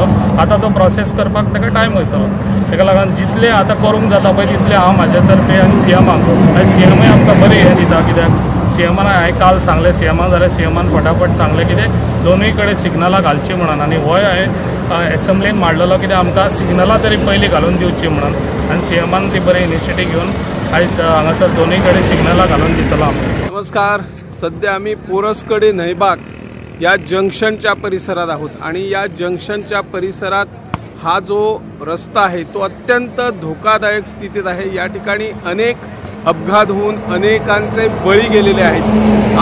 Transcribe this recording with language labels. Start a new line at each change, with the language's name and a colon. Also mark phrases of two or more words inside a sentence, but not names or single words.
Konkani: आतां तो प्रोसेस करपाक ताका टायम वयतलो. ताका लागून जितले आतां करूंक जाता पळय तितले हांव म्हाज्या तर्फे आनी सीएमाक आनी सीएमूय आमकां बरें हें दिता, कित्याक सीएमान हांवें काल सांगलें सीएमान जाल्यार सीएमान फटाफट सांगलें कितें दोनूय कडेन सिग्नलां घालची म्हणून. आनी होय हांवें एसेंब्लीन मांडलेलो कित्याक आमकां सिग्नलां तरी पयलीं घालून दिवची म्हणून. आनी सीएमान ती बरें इनिशिएटीव घेवन आयज हांगासर दोनूय कडेन सिग्नलां घालून दितलो आमकां.
Marathi: नमस्कार. सध्या आम्ही पोरसकडे नैबाग या जंक्शनच्या परिसरात आहोत आणि या जंक्शनच्या परिसरात हा जो रस्ता आहे तो अत्यंत धोकादायक स्थितीत आहे. या ठिकाणी अनेक अपघात होऊन अनेकांचे बळी गेलेले आहेत.